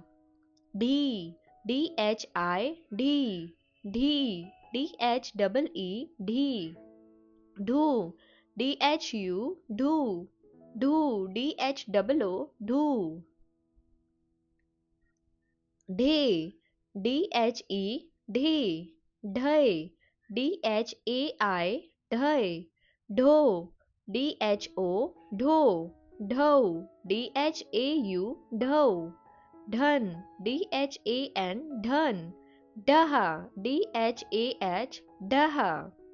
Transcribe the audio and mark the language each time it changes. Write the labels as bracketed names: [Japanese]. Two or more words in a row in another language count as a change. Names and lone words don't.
[English] D, Double E, D. Do, Do. Do, double O, do. Day, Dhe, Day. Dhai, Dhai. Dho, Dho. Dho, Dho. Dhan, Dhan. Daha, Daha.